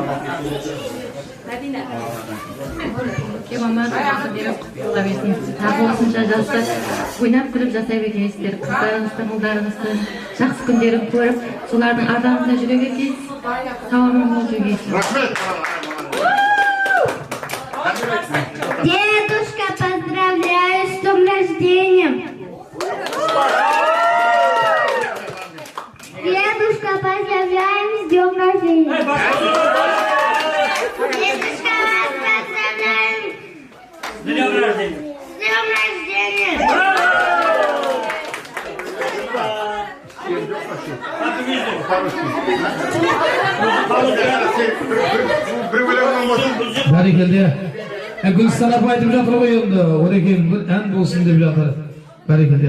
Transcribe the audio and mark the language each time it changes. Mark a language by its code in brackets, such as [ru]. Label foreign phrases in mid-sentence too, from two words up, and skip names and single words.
[kk] Мама беріп құттықтап етін. Тағы осынша жасты ойнап күліп жасай беріңіздер. Қыздарыңыздың, ұлдарыңыздың жақсы күндерін көріп, солардың ардағында жүре беріңіз. Сауабын мол жүргейсіз. [ru] Дедушка, поздравляю с днем рождения! Дедушка, поздравляем с днем рождения! Дедушка, вас поздравляем С днем рождения! с днем рождения! [kk] Бәрекелді. Гүлстан апа айтып жатыр ғой енді, Орекең бір ән болсын деп жатыр. Бәрекелді.